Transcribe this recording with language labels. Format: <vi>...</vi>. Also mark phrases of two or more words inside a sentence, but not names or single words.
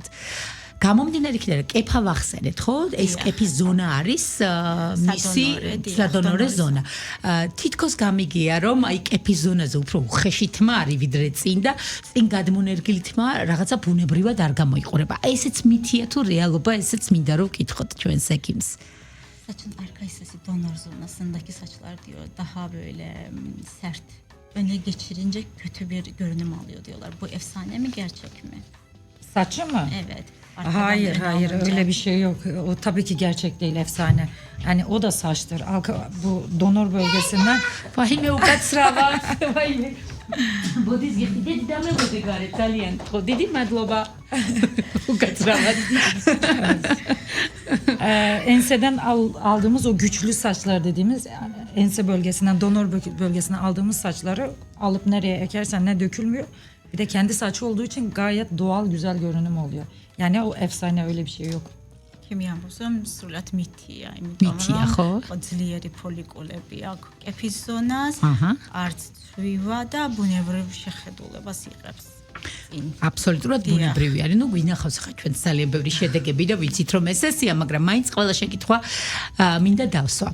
<ka>გამომდინარე იქიდან კეფა ვახსენეთ, ხო? ეს კეფის ზონა არის მისი სადონორე ზონა. თითქოს გამიგია, რომ აი კეფის ზონაზე უფრო უხეში თმა არის ვიდრე წინ და წინ გადმონერგილი თმა რაღაცა ბუნებრივად არ გამოიყურება. ესეც მითია თუ რეალობა, ესეც მინდა რომ ვკითხოთ ჩვენს ექიმს.</ka> <tr>Saçın arka hissesi donor zonasındaki saçlar diyor daha böyle sert. Öne geçirince kötü bir görünüm alıyor diyorlar. Bu efsane mi gerçek mi? Saçı mı? Evet. Hayır öyle bir şey yok. O tabii ki gerçek değil efsane. Yani o da saçtır. Bu donor bölgesinden</tr> <ka>ვაიმე უკაცრავა. ვაიმე. ბოდის გიხდით და მე მოდი გარეთ ძალიან. ხო, დიდი მადლობა. უკაცრავად.</ka> <tr>enseden aldığımız o güçlü saçlar dediğimiz yani ense bölgesinden donor bölgesinden aldığımız saçları alıp nereye ekersen ne dökülmüyor. Bir de kendi saçı olduğu için gayet doğal güzel görünüm oluyor. Yani o efsane öyle bir şey yok. Kimyan bozum</tr> <ka>სრულად მითია, იმიტომ მითია, ხო? რომ ძლიერი ფოლიკულები აქვს კეფის ზონას, აჰა. არც ცვივა და ბუნებრივ შეხედულებას იღებს. აბსოლუტურად ბუნებრივი არის. ნუ გვინახავს ხა ჩვენ ძალიან ბევრი შედეგები და ვიცით რომ ეს ესეა, მაგრამ მაინც ყველა შეკითხვა მინდა დავსვა.</ka>